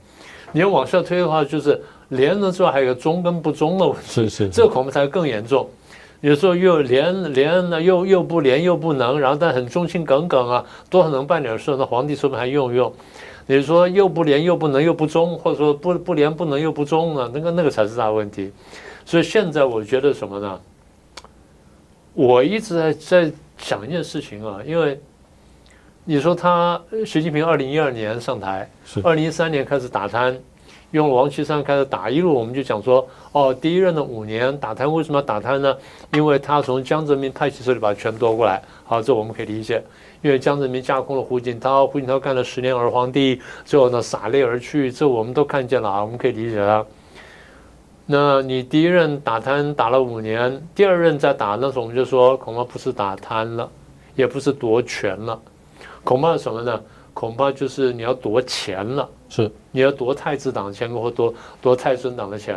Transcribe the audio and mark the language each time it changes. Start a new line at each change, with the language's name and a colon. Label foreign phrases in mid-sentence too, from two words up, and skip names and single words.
Chinese: 你要往下推的話，就是廉了之外還有一個忠跟不忠的問題，是這個恐怕才更嚴重。有時候又廉呢，又不廉又不能，然後但很忠心耿耿啊，都很能辦點事，那皇帝說不定還用。你說又不廉又不能又不忠，或者說不廉不能又不忠呢，那個才是大問題。所以現在我覺得什麼呢？我一直在想一件事情啊，因為你說習近平2012年上台，2013年開始打貪，用王岐山開始打，一路我們就講說，第一任的5年打貪，為什麼要打貪呢？因為他從江澤民派系手裡把權奪過來，好，這我們可以理解。因為江澤民架空了胡錦濤，胡錦濤幹了10年兒皇帝，最後呢灑淚而去，這我們都看見了啊，我們可以理解他。那你第一任打貪打了5年，第二任再打，那時候我們就說恐怕不是打貪了，也不是奪權了，恐怕是什麼呢？恐怕就是你要奪錢了，是你要奪太子黨的錢或奪太孫黨的錢。